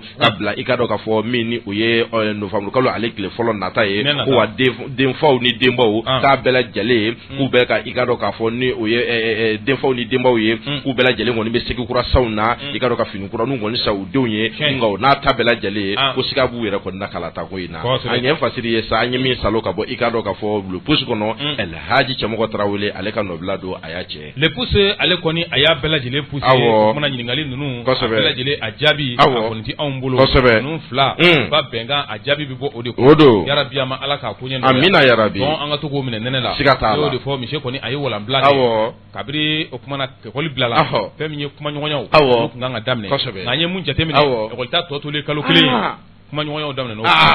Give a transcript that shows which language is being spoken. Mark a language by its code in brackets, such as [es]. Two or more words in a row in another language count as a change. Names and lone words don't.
[bm] ka bila i ka dɔn k'a fɔ min ni o ye novembre kalo ale tile fɔlɔ nata ye ko wa denfaw ni denbaw k'a bɛɛ lajɛlen k'u bɛɛ ka i ka dɔn k'a fɔ ni o ye denfaw ni denbaw ye k'u bɛɛ lajɛlen kɔni bɛ segi kura saw na i ka dɔn ka fini kura n'u kɔni sa u denw ye nka o n'a ta bɛɛ lajɛlen ko siga b'u yɛrɛ kɔni na kalata ko in na a ɲɛ fasiri ye sa an ye min salo ka bɔ i ka dɔn k'a fɔ [fr] le pouce [bm] kɔnɔ El Hadji Cɛmɔgɔ Tarawele ale ka nɔbila don a y'a cɛ [fr] le pouce [bm] ale kɔni a y'a bɛɛ lajɛlen pouce o kumana ɲininkali ninnu a bɛɛ lajɛlen a jaabi a kɔni tɛ anw bolo ninnu fila ba bɛnkan a jaabi bɛ bɔ o de kɔnɔ yarabi an ma ala k'a ko ɲɛ amina yarabi an ka to k'o minɛ nɛnɛ la siga t'a la o de fɔ misi kɔni a ye walanbila kɛ kabiri o kumana ekɔli bila la fɛn min ye kumaɲɔgɔnyaw o tun kan ka daminɛ nka an ye mun jateminɛ ekɔli ta tɔ tolen kalo kelen kumaɲɔgɔnyaw daminɛ n'o